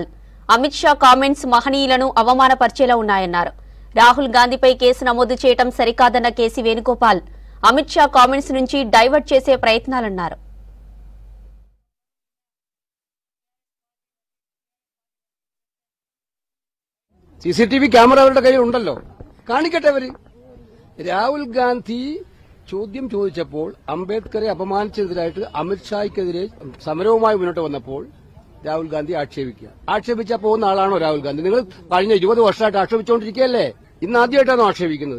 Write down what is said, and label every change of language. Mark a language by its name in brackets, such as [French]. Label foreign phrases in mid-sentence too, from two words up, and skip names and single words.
[Telugu] అమిత్ షా కామెంట్స్ మహనీయులను అవమానపరిచేలా ఉన్నాయన్నారు. రాహుల్ గాంధీపై కేసు నమోదు చేయడం సరికాదన్న కేసీ వేణుగోపాల్ అమిత్ షా కామెంట్స్ నుంచి డైవర్ట్ చేసే ప్రయత్నాలన్నారు. [Malayalam] CCTV ക്യാമറ അവരുടെ കയ്യിൽ ഉണ്ടല്ലോ, കാണിക്കട്ടെ അവര്. രാഹുൽ ഗാന്ധി ചോദ്യം ചോദിച്ചപ്പോൾ അംബേദ്കറെ അപമാനിച്ചതിനായിട്ട് അമിത്ഷായ്ക്കെതിരെ സമരവുമായി മുന്നോട്ട് വന്നപ്പോൾ രാഹുൽ ഗാന്ധി ആക്ഷേപിച്ചാൽ പോകുന്ന ആളാണോ രാഹുൽ ഗാന്ധി? നിങ്ങൾ കഴിഞ്ഞ 20 വർഷമായിട്ട് ആക്ഷേപിച്ചുകൊണ്ടിരിക്കുകയല്ലേ? ഇന്ന് ആദ്യമായിട്ടാണോ ആക്ഷേപിക്കുന്നത്?